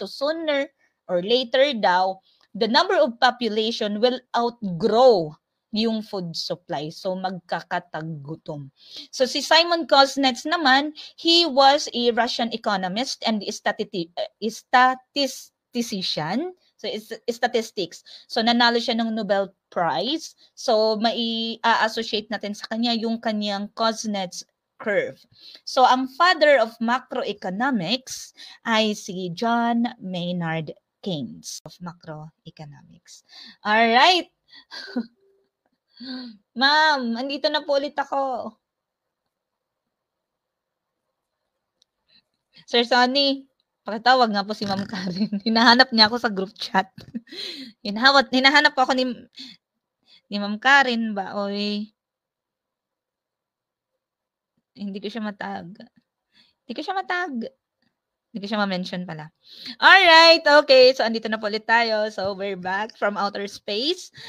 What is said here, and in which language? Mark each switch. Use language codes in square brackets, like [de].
[en] So sooner or later daw, the number of population will outgrow yung food supply. So magkakatagutom. So si Simon Kuznets naman, he was a Russian economist and statistician. So it's statistics. [tl] So nanalo siya ng Nobel Prize. So mai-associate natin sa kanya yung kanyang Kuznets curve. [en] So ang father of macroeconomics ay si John Maynard Keynes of macroeconomics. All right. [tl] Ma'am, andito na po ulit ako. Sir Sonny, Pakitawag nga po si Ma'am Karen. Hinahanap niya ako sa group chat. Hinahanap ako ni Ma'am Karen ba, oy. Hindi ko siya matag. Hindi ko siya matag. Hindi ko siya ma-mention pala. Alright, okay. So, andito na po ulit tayo. [en] So, we're back from outer space.